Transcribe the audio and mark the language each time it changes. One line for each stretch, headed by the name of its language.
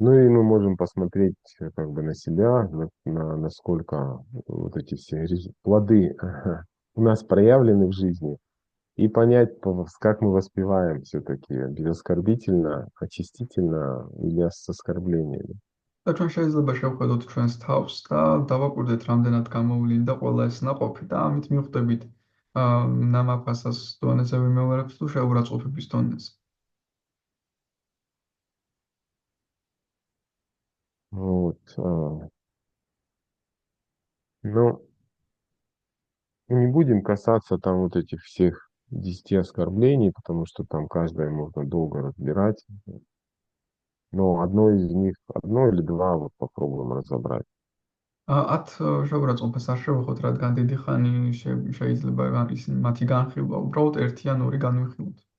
Russian: Ну и мы можем посмотреть как бы на себя, насколько вот эти все плоды у нас проявлены в жизни, и понять, как мы воспеваем все-таки, безоскорбительно, очистительно или с оскорблениями.
Georgian: და ჩვენ შეიძლება შევხედოთ ჩვენს თავს და დავაკვირდეთ, რამდენად გამოვლინდა ყველა ეს ნაყოფი და ამით მივხვდებით ნამაფასას დონეზე ვიმეორებს თუ შეურაცხყოფების დონეზე.
Russian: Вот. Ну, не будем касаться там вот этих всех 10 оскорблений, потому что там каждое можно долго разбирать. Но одно из них, одно или два вот попробуем разобрать.
Georgian: 10 შეურაცხყოფას არ შევეხოთ, რადგან დიდი ხანი შეიძლება ისინი მათი განხილვა, უბრალოდ ერთი ან ორი განვიხილოთ.